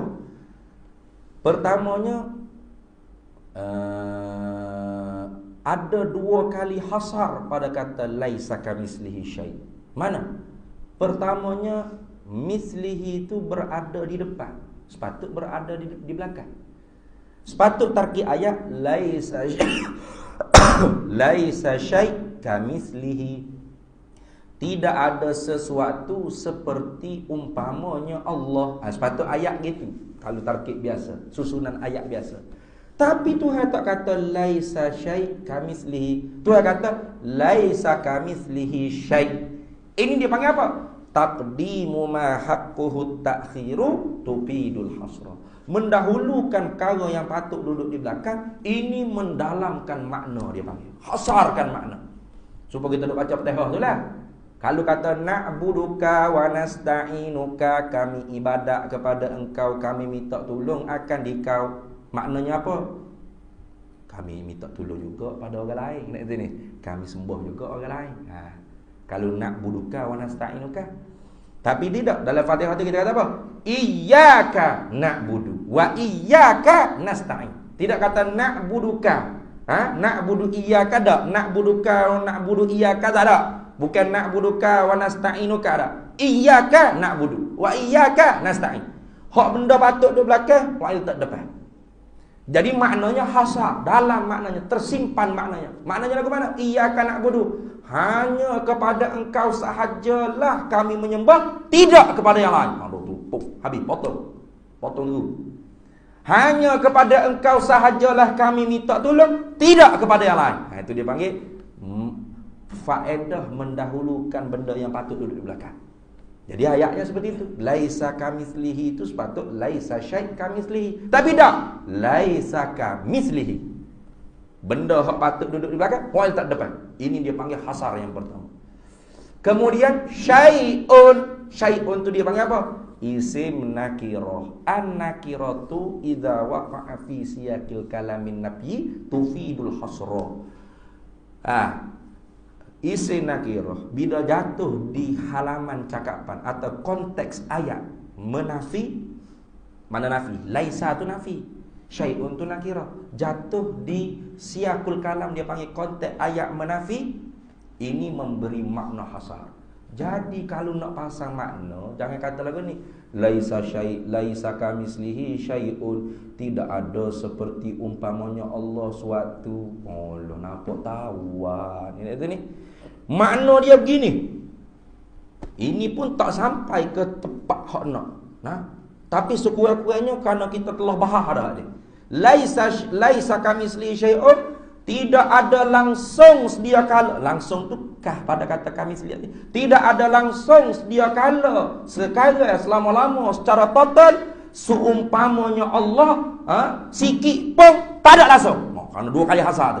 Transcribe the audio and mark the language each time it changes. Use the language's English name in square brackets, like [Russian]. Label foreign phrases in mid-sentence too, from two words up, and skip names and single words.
[Malay] Pertamanya ada 2 kali hasar pada kata [Arabic] ليس كمثله شيء'. [Malay] Mana? Pertamanya mislihi itu berada di depan, sepatut berada di belakang. Sepatut tarkib ayat [Arabic] ليس ليس شيء كمثله. [Malay] Tidak ada sesuatu seperti umpamanya Allah. Sepatut ayat gitu. Kalau tarkib biasa, susunan ayat biasa. Tapi Tuhan tak kata [Arabic] ليس شيء كمثله. [Malay] Tuhan kata [Arabic] ليس كمثله شيء'. [Malay] Ini dia panggil apa? [Arabic] تقديم ما حقه التأخير يفيد الحصر. [Malay] Mendahulukan perkara yang patut duduk di belakang. Ini mendalamkan makna dia panggil. Hasarkan makna. Supaya kita duk baca Fatihah tu lah. Kalau kata [Arabic] نعبدك و نستعينك, [Malay] kami ibadat kepada engkau, kami minta tolong akan dikau. Maknanya apa? Kami minta tolong juga pada orang lain. Nak kata ni, kami sembah juga orang lain. Kalau [Arabic] نعبدك و نستعينك. [Malay] Tapi tidak, dalam Fatihah kita kata apa? [Arabic] إياك نعبد و إياك نستعين. [Malay] Tidak kata na'buduka. [Arabic] نعبد إياك [Malay] tak? [Arabic] نعبدك و نعبد إياك [Malay] tak ada. Bukan [Arabic] نعبدك و نستعينك [Malay] tak. [Arabic] إياك نعبد و إياك نستعين. [Malay] Hak benda patut di belakang, wa tak depan. Jadi maknanya hasar, dalam maknanya, tersimpan maknanya. Maknanya lagu mana? [Arabic] إياك نعبد. [Malay] Hanya kepada engkau sahajalah kami menyembah, tidak kepada yang lain. Habis, potong dulu. Hanya kepada engkau sahajalah kami minta tolong, tidak kepada yang lain. Itu dia panggil faedah mendahulukan benda yang patut duduk di belakang. Jadi ayatnya seperti itu. [Arabic] ليس كمثله [Malay] itu sepatut [Arabic] ليس شيء كمثله. [Malay] Tapi tak, [Arabic] ليس كمثله. [Malay] Benda hak patut duduk di belakang, poin tak depan. Ini dia panggil hasar yang pertama. Kemudian syai'un. Syai'un tu dia panggil apa? Isim nakirah. [Arabic] النكرة إذا وقع في سياق الكلام النفي يفيد الحصر. [Malay] Isim nakirah bila jatuh di halaman cakapan atau konteks ayat menafi. Mana nafi? Laisa tu nafi. Syai'un tu nakirah, jatuh di [Arabic] سياق الكلام, [Malay] dia panggil konteks ayat menafi. Ini memberi makna hasar. Jadi kalau nak pasang makna, jangan kata lagu ni [Arabic] ليس شيء', ليس كمثله شيء, [Malay] tidak ada seperti umpamanya Allah suatu. Oh, lo nampak tahuan. Ini ni. Makna dia begini. Ini pun tak sampai ke tepat hak nak. Nah, tapi sekurang-kurangnya kerana kita telah bahas dah ni. [Arabic] ليس كمثله شيء, [Malay] tidak ada langsung sedia kala. Langsung tu kah pada kata kamislihi ni. Tidak ada langsung sedia kala sekarang selama-lama secara total seumpamanya Allah, sikit pun tak ada langsung. Kerana dua kali hasar tu.